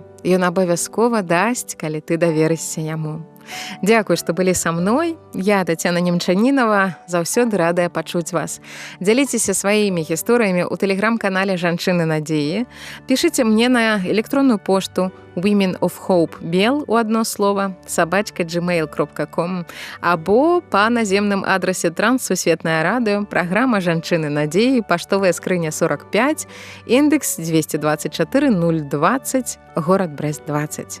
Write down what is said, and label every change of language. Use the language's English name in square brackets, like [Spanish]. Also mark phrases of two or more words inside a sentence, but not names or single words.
[Belarusian] Ён абавязкова дасць, калі ты даверышся яму. Дзякуй, што былі са мной. Я, Тацяна Немчанінава, заўсёды радая пачуць вас. Дзяліцеся сваімі гісторыямі ў тэлеграм-канале «Жанчыны надзеі». Пішыце мне на электронную пошту [English] women of hope bel [Belarusian] у адно слова @gmail.com або па наземным адрасе Транссусветнае радыё, праграма «Жанчыны надзеі», паштовая скрыня 45, індекс 224 020, горад Брэст 20.